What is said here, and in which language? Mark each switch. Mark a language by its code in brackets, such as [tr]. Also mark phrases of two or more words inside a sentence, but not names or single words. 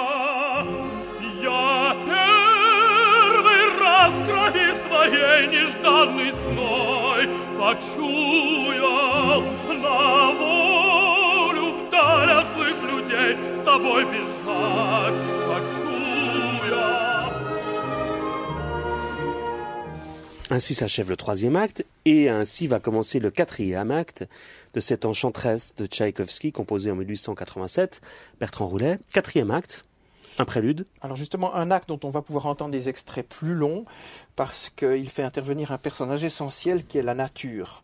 [ru] Я первый раз крови своей нежданный зной почуял на волю вдаль от злых людей с тобой бежать хочу я. [fr] Ainsi s'achève le 3e acte, et ainsi va commencer le 4e acte de cette Enchanteresse de Tchaïkovski, composé en 1887, Bertrand Roulet. 4e acte, un prélude. Alors justement, un acte dont on va pouvoir entendre des extraits plus longs, parce qu'il fait intervenir un personnage essentiel qui est la nature.